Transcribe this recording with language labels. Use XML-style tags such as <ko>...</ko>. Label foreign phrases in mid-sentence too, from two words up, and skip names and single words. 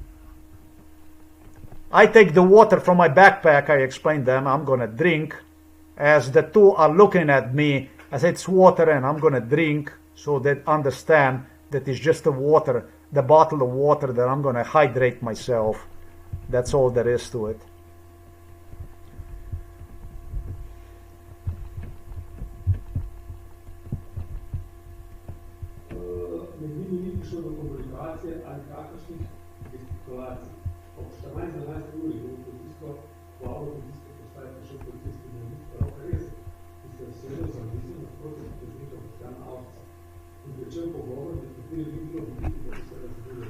<en>I take the water from my backpack, I explained them, I'm gonna drink. As the two are looking at me, I said it's water and I'm gonna drink, so they understand that it's just the water, the bottle of water, that I'm gonna hydrate myself. That's all there is to it.</en> <sl>Med njimi ni prišlo do komunikacije ali kakršnih gestikulacij. Ob 14:11 uri je v policijsko glavo policijske postaje prišel policijski dnevnik Rok Rez, ki se je usedel za mizo nasproti pritožnika Boštjana Avca in začel pogovor, med kateri ni bilo videti, da bi se razburili.</sl>